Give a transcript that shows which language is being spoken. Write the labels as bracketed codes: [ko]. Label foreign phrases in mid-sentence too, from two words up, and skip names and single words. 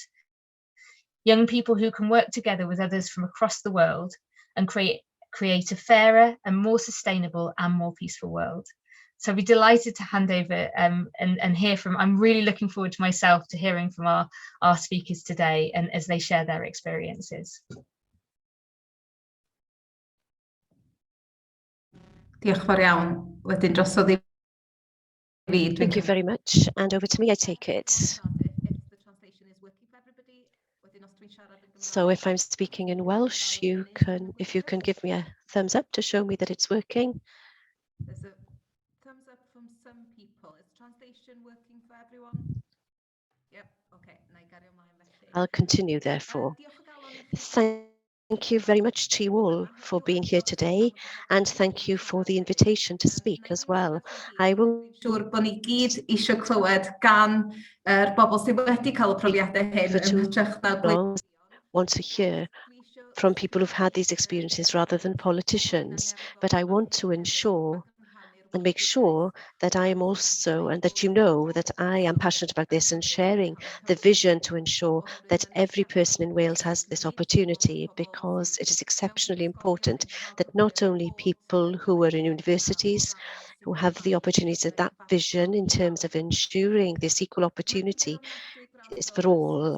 [en] Young people who can work together with others from across the world and create a fairer and more sustainable and more peaceful world. So I'd be delighted to hand over and hear from, I'm really looking forward to myself to hearing from our speakers today and as they share their experiences. [cy] Diolch fawr iawn. Wedyn drosodd i fi. [en] Thank you very much. And over to me, I take it. So if I'm speaking in Welsh, if you can give me a thumbs up to show me that it's working. There's a thumbs up from some people. Is translation working for everyone? Yep, okay. I'll continue, therefore. Thank you very much to you all for being here today, and thank you for the invitation to speak as well. I will... [cy] Siwr bod ni gyd eisiau clywed gan bobl sydd wedi cael y profiadau hyn yn hytrach na... [en] want to hear from people who've had these experiences rather than politicians, but I want to ensure and make sure that I am also, and that you know that I am passionate about this and sharing the vision to ensure that every person in Wales has this opportunity, because it is exceptionally important that not only people who are in universities, who have the opportunities of that vision in terms of ensuring this equal opportunity is for all.